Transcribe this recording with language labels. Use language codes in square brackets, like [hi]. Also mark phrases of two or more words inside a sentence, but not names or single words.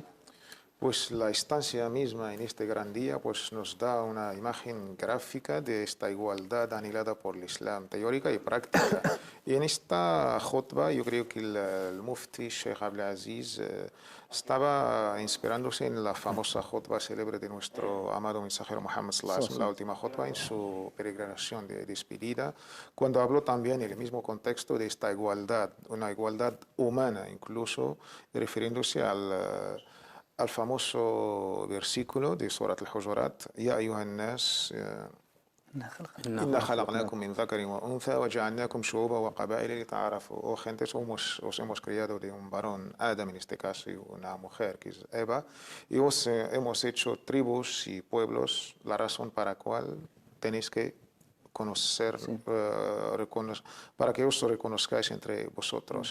[es] Pues la estancia misma en este gran día pues nos da una imagen gráfica de esta igualdad anhelada por el Islam, teórica y práctica. Y en esta khutba yo creo que el mufti Sheikh Abdelaziz estaba inspirándose en la famosa khutba célebre de nuestro amado mensajero Muhammad [ar] صلى الله عليه وسلم, [es] la última khutba en su peregrinación de despedida, cuando habló también en el mismo contexto de esta igualdad, una igualdad humana, incluso refiriéndose al famoso versículo de Surat al-Hujurat, [ar] يا أيها الناس إنا خلقناكم من ذكر وأنثى وجعلناكم شعوبا وقبائل لتعارفوا. [es] Oh gente, os hemos criado de un varón, Adam en este caso, y una mujer que es Eva, y os hemos hecho tribus y pueblos, la razón para la cual tenéis que conocer, para que os reconozcáis entre vosotros.